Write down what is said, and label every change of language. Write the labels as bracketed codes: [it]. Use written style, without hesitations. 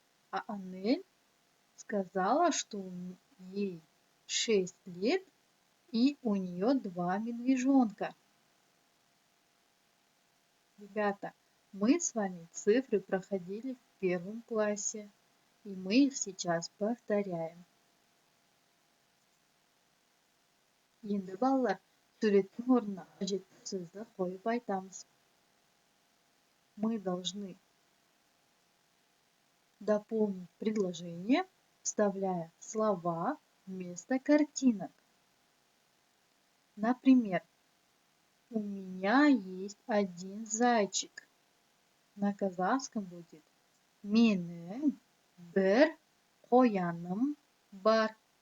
[ru] А Анель сказала, что ей 6 лет, и у нее 2 медвежонка. Ребята, мы с вами цифры проходили в 1 классе, и мы их сейчас повторяем. [kk] Енді балалар, суреттің орнына қажетті сөзді қойып айтамыз. [ru] Мы должны дополнить предложение, вставляя слова вместо картинок. Например, у меня есть один зайчик. На казахском будет [kk] менің бір қояным бар.